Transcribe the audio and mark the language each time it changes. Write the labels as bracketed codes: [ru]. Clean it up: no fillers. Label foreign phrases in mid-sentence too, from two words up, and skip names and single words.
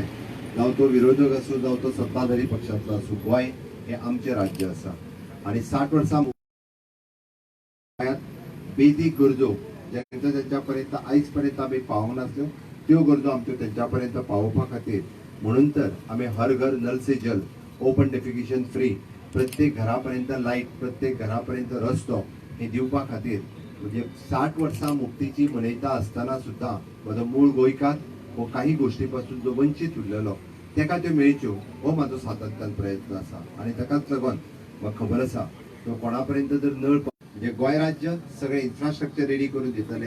[kok] जावं तो विरोधक आसूं, जावं तो सत्ताधारी पक्षांतलो आसूं, गोंय हें आमचें राज्य आसा. आनी 60 वर्सां बेजीक गरजो ज्यांच्या पर्यंत आयज पर्यंत आमी पावूंक नासल्यो, त्यो गरजो आमच्यो तेंच्या पर्यंत पावोवपा खातीर म्हणून तर आमी हर घर नल से जल, [en] open defecation free, [kok] प्रत्येक घरापर्यंत लाईट, प्रत्येक घरापर्यंत रस्तो हे दिवपा खातीर म्हणजे 60 वर्सां मुक्तीची मनयता आसतना सुद्दां म्हजो मूळ गोंयकार हो काही गोष्टीपासून जो वंचीत उरलेलो तेका त्यो मेळच्यो हो म्हाजो सातत्यान प्रयत्न आसा. आनी ताकाच लागून म्हाका खबर आसा तो कोणा पर्यंत जर नळ म्हणजे गोंय राज्य सगळें [en] infrastructure ready [kok] करून दितलें.